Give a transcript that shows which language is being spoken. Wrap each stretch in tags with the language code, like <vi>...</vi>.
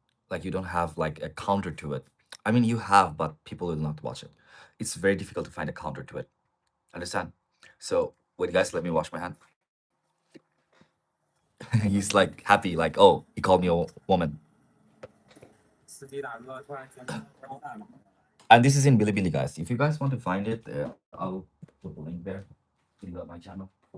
<en>Like you don't have like a counter to it. I mean, you have, but people will not watch it. It's very difficult to find a counter to it. Understand? So wait, guys, let me wash my hand. He's like happy, like, oh, he called me a woman.</en> <zh>司机大哥突然觉得不让带了。</zh> <en>And this is in Bilibili, guys. If you guys want to find it, I'll put the link there in my channel.</en>